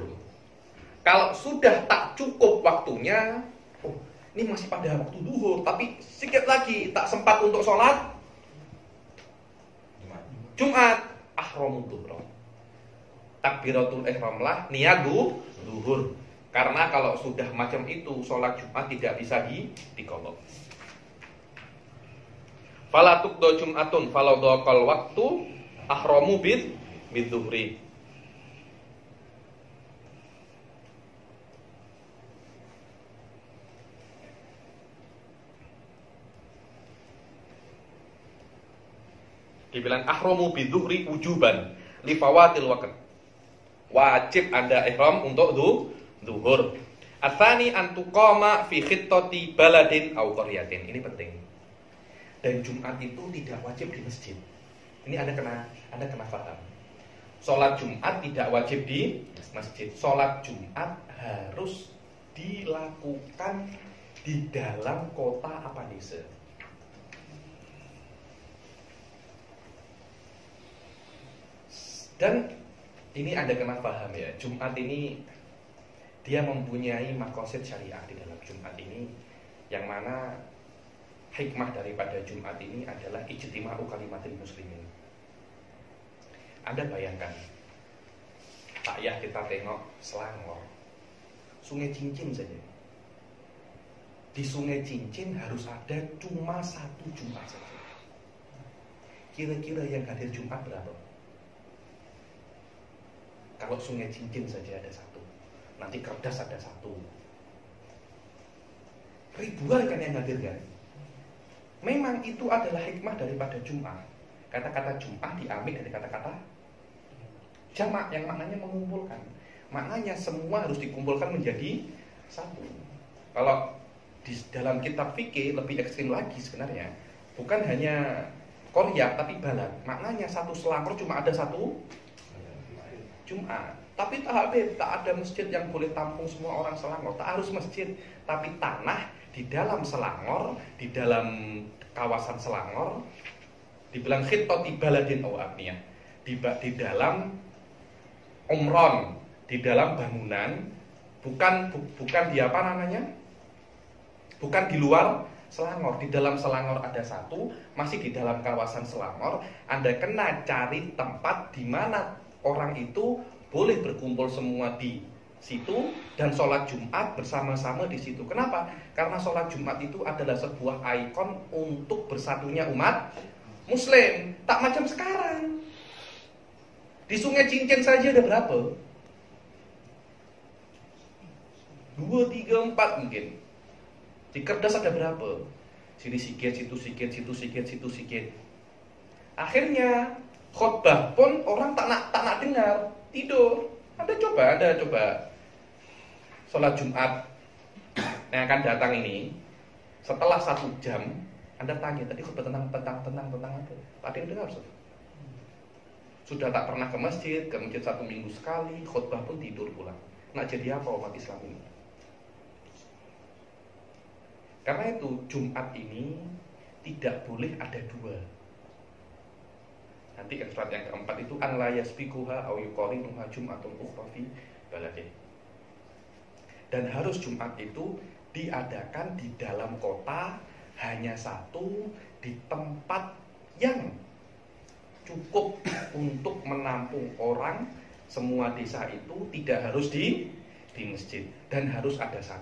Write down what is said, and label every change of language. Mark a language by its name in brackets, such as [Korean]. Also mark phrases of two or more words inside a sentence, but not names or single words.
[Indonesian] Kalau sudah tak cukup waktunya, ini masih pada waktu zuhur, tapi sedikit lagi tak sempat untuk sholat Jumat, [Arabic] أحرم ظهرا. [Indonesian] Takbiratul ihram lah, niat zuhur. Karena kalau sudah macam itu, sholat Jumat tidak bisa diqadha. [Arabic] فلا تقضى جمعة فلو ضاق الوقت أحرم بالظهر. [Indonesian] Dibilang [Arabic] أحرم بالظهر وجوبا لفوات الوقت. [Indonesian] Wajib Anda ihram untuk zuhur. [Arabic] الثاني أن تقام في خطة بلد أو قرية. [Indonesian] Ini penting. Dan Jumat itu tidak wajib di masjid. Ini Anda kena paham. Sholat Jumat tidak wajib di masjid. Sholat Jumat harus dilakukan di dalam kota apa desa. Dan ini Anda kena paham ya. Jumat ini dia mempunyai maqasid syariah di dalam Jumat ini, yang mana hikmah daripada Jumat ini adalah [Arabic] اجتماع كلمة المسلمين. [Indonesian] Anda bayangkan, tak payah kita tengok Selangor, Sungai Cincin saja. Di Sungai Cincin harus ada cuma satu Jumat saja. Kira-kira yang hadir Jumat berapa? Kalau Sungai Cincin saja ada satu, nanti Kerdas ada satu, ribuan kan yang hadir kan? Memang itu adalah hikmah daripada Jum'ah. Kata-kata Jum'ah diambil dari kata-kata jamak yang maknanya mengumpulkan. Maknanya semua harus dikumpulkan menjadi satu. Kalau di dalam kitab fikih lebih ekstrim lagi sebenarnya. Bukan hanya Korya tapi balad. Maknanya satu Selangor cuma ada satu Jum'ah. Tapi tak ada masjid yang boleh tampung semua orang Selangor. Tak harus masjid, tapi tanah di dalam Selangor, di dalam kawasan Selangor, dibilang [Arabic] خطة بلد أو أبنية, [Indonesian] di dalam umron, di dalam bangunan, bukan di apa namanya, bukan di luar Selangor. Di dalam Selangor ada satu, masih di dalam kawasan Selangor. Anda kena cari tempat di mana orang itu boleh berkumpul semua di situ dan sholat Jumat bersama-sama di situ. Kenapa? Karena sholat Jumat itu adalah sebuah ikon untuk bersatunya umat Muslim. Tak macam sekarang. Di Sungai Cincin saja ada berapa? 2, 3, 4 mungkin. Di Kerdas ada berapa? Sini sikit, situ sikit, situ sikit, situ sikit. Akhirnya khotbah pun orang tak nak dengar, tidur. Anda coba sholat Jumat yang akan datang ini, setelah 1 jam, Anda tanya tadi khotbah tentang apa? Ada yang dengar? Sudah tak pernah ke masjid 1 minggu sekali, khotbah pun tidur pulang. Nak jadi apa umat Islam ini? Karena itu Jumat ini tidak boleh ada 2. Nanti surat yang keempat itu [Arabic] أن لا يسبقها أو يقارنها جمعة أخرى في بلده. [Indonesian] Dan harus Jumat itu diadakan di dalam kota hanya 1 di tempat yang cukup untuk menampung orang. Semua desa itu tidak harus di masjid dan harus ada 1.